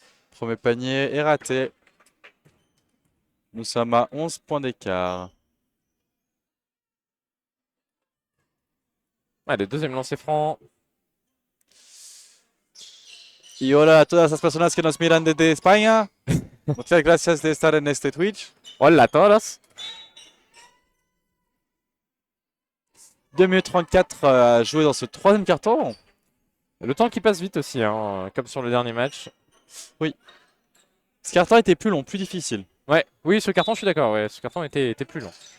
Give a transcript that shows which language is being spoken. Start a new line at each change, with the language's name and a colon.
French: Premier panier est raté. Nous sommes à 11 points d'écart. Allez, deuxième lancer franc.
Spanish: Y hola a todas las personas que nos miran desde España. Muchas gracias de estar en este Twitch. Hola a todos.
French: 2 minutes 34 à jouer dans ce troisième carton. Le temps qui passe vite aussi, hein, comme sur le dernier match. Ce carton était plus long, plus difficile. Ouais, oui, ce carton, je suis d'accord, ouais, ce carton était plus long.